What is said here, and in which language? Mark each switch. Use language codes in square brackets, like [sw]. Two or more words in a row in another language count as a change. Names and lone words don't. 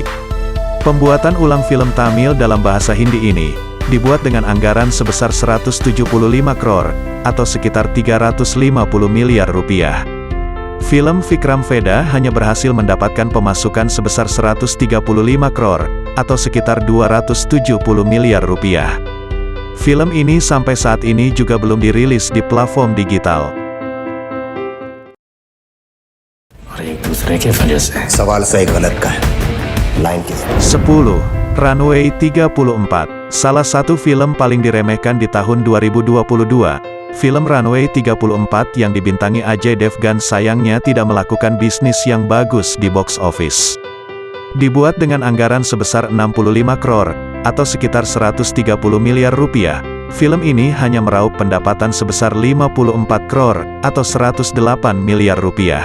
[id] Pembuatan ulang film Tamil dalam bahasa Hindi ini dibuat dengan anggaran sebesar 175 crore, atau sekitar 350 miliar rupiah. Film Vikram Vedha hanya berhasil mendapatkan pemasukan sebesar 135 crore, atau sekitar 270 miliar rupiah. Film ini sampai saat ini juga belum dirilis di platform digital. [hi] और एक दूसरे के वजह से सवाल सही गलत का है लाइन की [id] 10. Runway 34. Salah satu film paling diremehkan di tahun 2022. Film Runway 34 yang dibintangi Ajay Devgan sayangnya tidak melakukan bisnis yang bagus di [en] box office. [id] Dibuat dengan anggaran sebesar 65 crore, atau sekitar 130 miliar rupiah, film ini hanya meraup pendapatan sebesar 54 crore, atau 108 miliar rupiah.